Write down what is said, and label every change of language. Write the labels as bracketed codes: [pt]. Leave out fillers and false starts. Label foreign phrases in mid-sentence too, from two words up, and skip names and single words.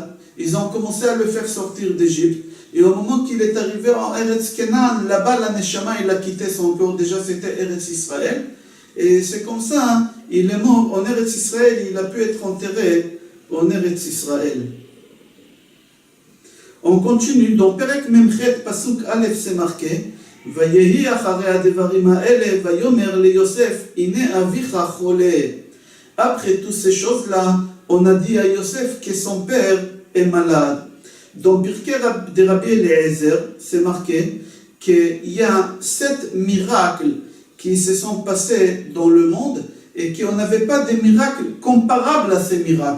[fr] Ils ont commencé à le faire sortir d'Égypte. Et au moment qu'il est arrivé en Eretz Kenan, là-bas, la Neshama, il a quitté son corps. Déjà, c'était Eretz Israël. Et c'est comme ça, il est mort en Eretz Israël, il a pu être enterré en Eretz Israël. On continue, dans [he] פרק מ״ח, פסוק א, [fr] c'est marqué, [he] ויהי אחרי הדברים האלה, ויאמר ליוסף, הנה אביך חלה. [fr] Après toutes ces choses-là, on a dit à Yosef que son père est malade. Dans Birkei de Rabbi Eliezer, c'est marqué qu'il y a 7 miracles qui se sont passés dans le monde et qu'on n'avait pas des miracles comparables à ces miracles.